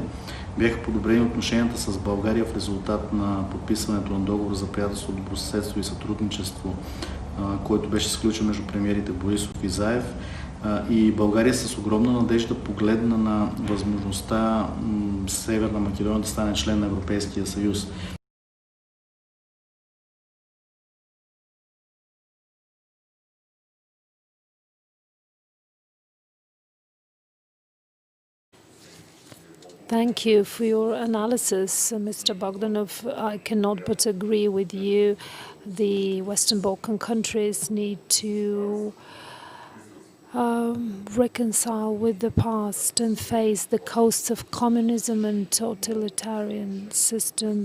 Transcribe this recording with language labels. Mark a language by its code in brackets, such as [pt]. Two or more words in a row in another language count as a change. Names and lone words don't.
[bg] Бяха подобрени отношенията с България в резултат на подписването на договор за приятелство, добросъседство и сътрудничество, който беше сключен между премиерите Борисов и Заев. И България с огромна надежда погледна на възможността Северна Македония да стане член на Европейския съюз. [en] Thank you for your analysis, Mr. Bogdanov. I cannot but agree with you. The Western Balkan countries need to reconcile with the past and face the costs of communism and totalitarian systems.